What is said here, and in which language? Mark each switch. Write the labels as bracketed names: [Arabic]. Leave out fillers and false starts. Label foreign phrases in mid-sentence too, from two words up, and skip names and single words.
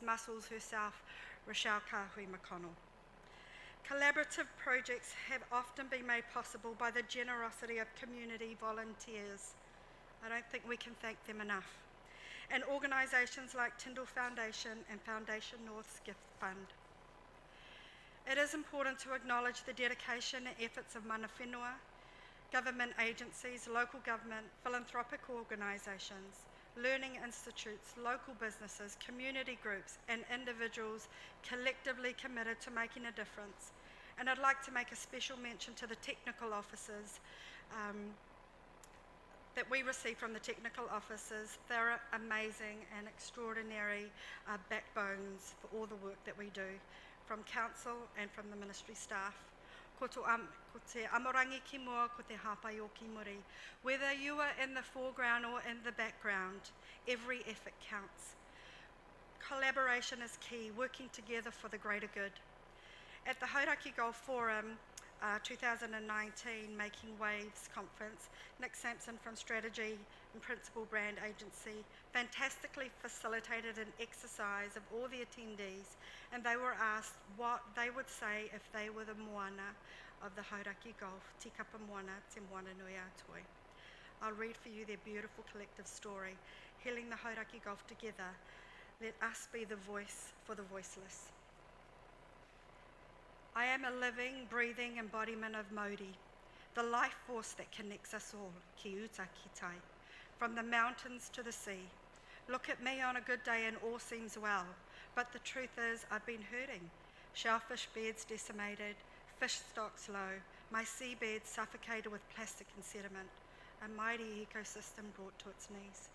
[English] Mussels herself, Rochelle Kahui McConnell. Collaborative projects have often been made possible by the generosity of community volunteers. I don't think we can thank them enough. And organisations like Tyndall Foundation and Foundation North's Gift Fund. It is important to acknowledge the dedication and efforts of [Māori] mana whenua, [English] government agencies, local government, philanthropic organisations, learning institutes, local businesses, community groups, and individuals collectively committed to making a difference. And I'd like to make a special mention to the technical officers that we receive from the technical officers. They're amazing and extraordinary backbones for all the work that we do, from council and from the ministry staff. [Māori] Ko te amorangi ki mua, ko te hapai o ki muri. [English] Whether you are in the foreground or in the background, every effort counts. Collaboration is key, working together for the greater good. At the Hauraki Golf Forum 2019 Making Waves Conference, Nick Sampson from Strategy and Principal Brand Agency fantastically facilitated an exercise of all the attendees, and they were asked what they would say if they were the moana of the Hauraki Golf, Tikapa Moana Te Moana Nui a Toi. I'll read for you their beautiful collective story, healing the Hauraki Golf together. Let us be the voice for the voiceless. I am a living, breathing embodiment of Māori, the life force that connects us all, [Māori] ki uta ki tai, [English] from the mountains to the sea. Look at me on a good day and all seems well, but the truth is I've been hurting. Shellfish beds decimated, fish stocks low, my seabed suffocated with plastic and sediment, a mighty ecosystem brought to its knees.